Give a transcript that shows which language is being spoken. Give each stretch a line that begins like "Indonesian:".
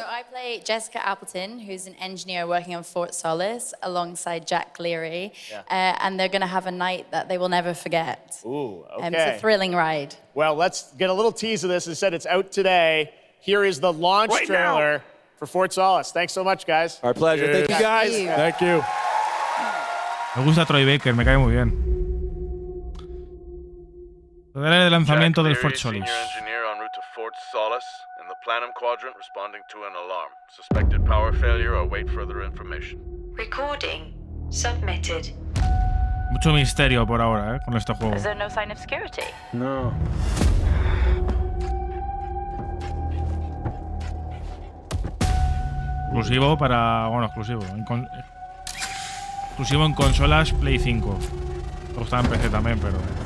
English: So I play Jessica Appleton, who's an engineer working on Fort Solis alongside Jack Leary. And they're going to have a night that they will never forget. Ooh, okay. It's a thrilling ride. Well, let's get a little tease of this. It said it's out today. Here is the launch trailer for Fort Solis. Thanks so much, guys. Our pleasure. Thank you, guys. Thank you.
Spanish: Me gusta Troy Baker, me cae muy bien. El lanzamiento del Fort Solis.
English: Senior engineer en route to Fort Solis in the Planum Quadrant, responding to an alarm. Suspected power failure. Await further information. Recording submitted.
Spanish: Mucho misterio por ahora, con este juego.
English: Is there no sign of security? No.
Spanish: Exclusivo para... Bueno, exclusivo. Exclusivo en consolas Play 5. Está en PC también, pero...